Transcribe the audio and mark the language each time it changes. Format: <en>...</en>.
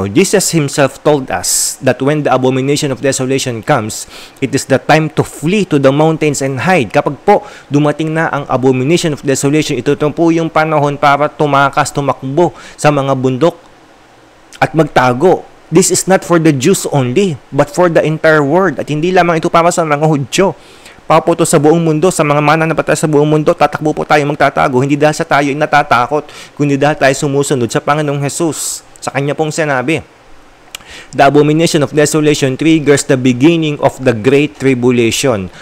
<en>Jesus himself told us that when the abomination of desolation comes, it is the time to flee to the mountains and hide.</en> <tl>Kapag po dumating na ang abomination of desolation, ito po yung panahon para tumakas, tumakbo sa mga bundok at magtago.</tl> <en>This is not for the Jews only, but for the entire world.</en> <tl>At hindi lamang ito para sa mga Hudyo. Para po ito sa buong mundo, sa mga mananampalataya sa buong mundo, tatakbo po tayo magtatago. Hindi dahil sa tayo ay natatakot, kundi dahil tayo sumusunod sa Panginoong Jesus. Sa Kanya pong sinabi.</tl> <en>The abomination of desolation triggers the beginning of the Great Tribulation.</en>